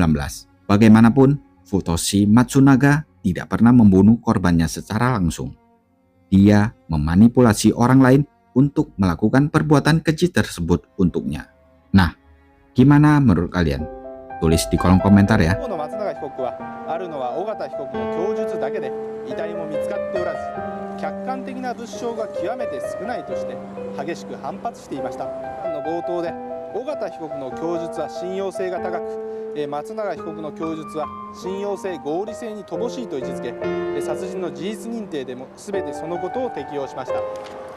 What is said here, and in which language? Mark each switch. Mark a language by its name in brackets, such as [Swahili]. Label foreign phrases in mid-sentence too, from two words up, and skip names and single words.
[Indonesian] Bagaimanapun, Futoshi Matsunaga tidak pernah membunuh korbannya secara langsung. Dia memanipulasi orang lain untuk melakukan perbuatan keji tersebut untuknya. Nah, gimana menurut kalian? Tulis di kolom komentar ya. [Japanese] 当の松永被告はあるのは尾形被告の供述だけで遺体も見つかっておらず、客観的な物証が極めて少ないとして激しく反発していました。の冒頭で尾形被告の供述は信用性が高く、松永被告の供述は信用性合理性に乏しいと位置づけ、殺人の事実認定でも全てそのことを適用しました。